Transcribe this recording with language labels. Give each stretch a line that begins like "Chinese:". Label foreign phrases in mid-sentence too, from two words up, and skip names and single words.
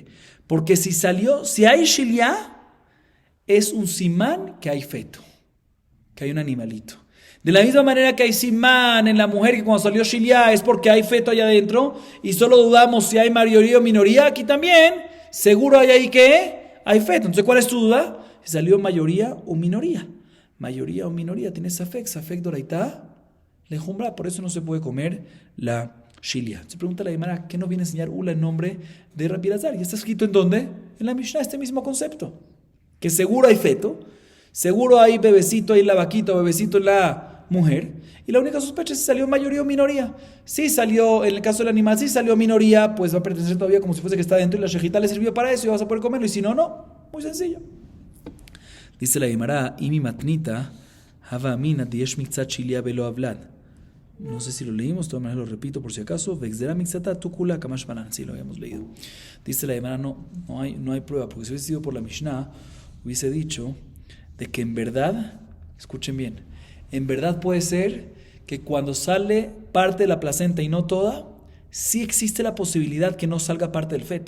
Spanish: Porque si hay shilya, es un simán que hay feto, que hay un animalito. De la misma manera que hay simán en la mujer que cuando salió shilya es porque hay feto allá adentro y solo dudamos si hay mayoría o minoría, aquí también seguro hay ahí que hay feto. Entonces, ¿cuál es tu duda? Si salió mayoría o minoría. Mayoría o minoría, tienes
Hebrew: ספק דאורייתא,
Spanish: lejumbra, por eso no se puede comer la shilya. Se pregunta la Gemara, ¿qué nos viene a enseñar Ula en nombre de Rabbi Elazar? ¿Y está escrito en dónde? En la Mishnah, este mismo concepto. Que seguro hay feto, seguro hay bebecito ahí en la vaquita o bebecito en la mujer, y la única sospecha es si salió mayoría o minoría. Si salió, en el caso del animal, si salió minoría, pues va a pertenecer todavía como si fuese que está dentro y la shejita le sirvió para eso y vas a poder comerlo, y si no, no. Muy sencillo. Dice la Gemara,
Aramaic: ממתניתין הוה אמינא דיש מקצת שליא ולא ולד.
Spanish: No sé si lo leímos, de todas maneras lo repito por si acaso. Vexdera mixata tukula kamash banan. Sí, lo habíamos leído. Dice la Gemara, no hay prueba, porque si hubiese sido por la Mishnah, hubiese dicho de que en verdad, escuchen bien, en verdad puede ser que cuando sale parte de la placenta y no toda, sí existe la posibilidad que no salga parte del feto.